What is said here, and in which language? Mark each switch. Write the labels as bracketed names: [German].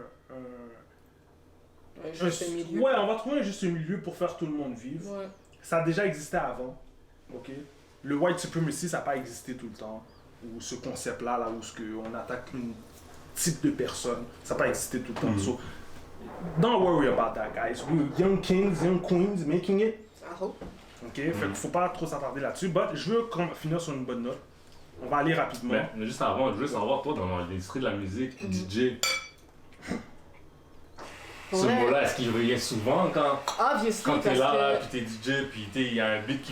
[French] Un juste milieu. Ouais, on va trouver un juste milieu pour faire tout le monde vivre. Ouais. Ça a déjà existé avant, ok? Le white supremacy, ça n'a pas existé tout le temps. Ou ce concept-là, là, où on attaque un type de personne, ça n'a pas existé tout le temps. [English] So, don't worry about that, guys. We're young kings, young queens, making it. I hope. [French] Ok, fait qu'il faut pas trop s'attarder là-dessus. But je veux finir sur une bonne note. On va aller rapidement. Mais juste avant, je veux savoir, toi, dans l'industrie de la musique, DJ, ce Ouais. mot-là, est-ce qu'il revient souvent [English] Obviously, [French] quand t'es parce là, que puis t'es DJ, puis il y a un beat qui